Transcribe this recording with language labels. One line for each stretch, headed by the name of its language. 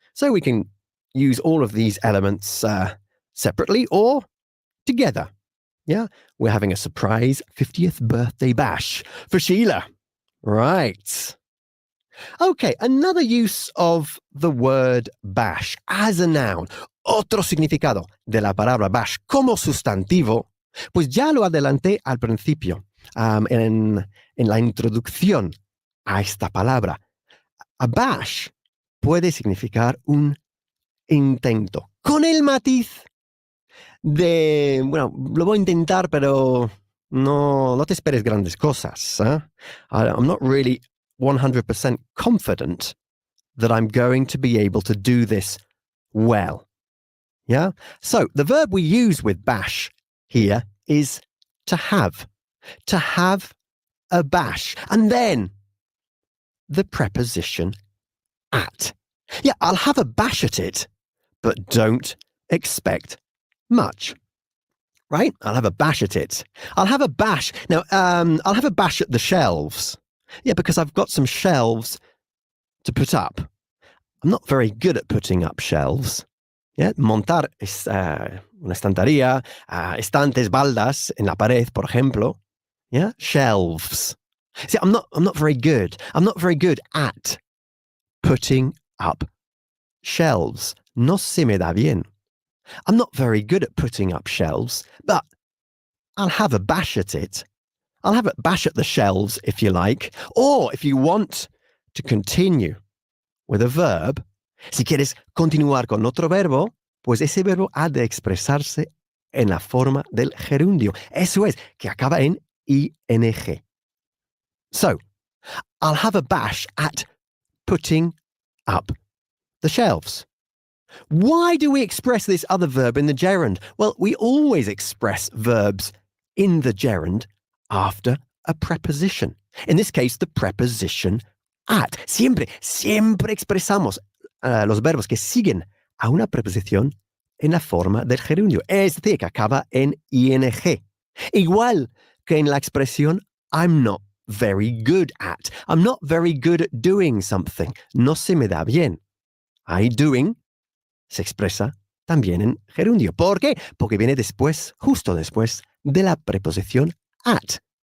English: So we can use all of these elements separately or together. Yeah, we're having a surprise 50th birthday bash for Sheila. Right. Okay, another use of the word bash as a noun.
Spanish: Otro significado de la palabra bash como sustantivo, pues ya lo adelanté al principio, en la introducción a esta palabra. A bash puede significar un intento, con el matiz de, bueno, lo voy a intentar, pero no te esperes grandes cosas.
English: I'm not really 100% confident that I'm going to be able to do this well. Yeah? So the verb we use with bash here is to have. To have a bash. And then the preposition at. Yeah, I'll have a bash at it, but don't expect much. Right? I'll have a bash at it. I'll have a bash. Now, I'll have a bash at the shelves. Yeah, because I've got some shelves to put up. I'm not very good at putting up shelves.
Spanish: Yeah, montar una estantería, estantes, baldas en la pared, por ejemplo.
English: Yeah, shelves. See, I'm not very good. I'm not very good at putting up shelves.
Spanish: No se me da bien.
English: I'm not very good at putting up shelves, but I'll have a bash at it. I'll have a bash at the shelves, if you like. Or if you want to continue with a verb,
Spanish: si quieres continuar con otro verbo, pues ese verbo ha de expresarse en la forma del gerundio. Eso es, que acaba en ing.
English: So, I'll have a bash at putting up the shelves. Why do we express this other verb in the gerund? Well, we always express verbs in the gerund after a preposition. In this case, the preposition at.
Spanish: Siempre expresamos los verbos que siguen a una preposición en la forma del gerundio, es decir, que acaba en ing. Igual que en la expresión
English: I'm not very good at. I'm not very good at doing something.
Spanish: No se me da bien. Ahí doing se expresa también en gerundio. ¿Por qué? Porque viene después, justo después de la preposición at.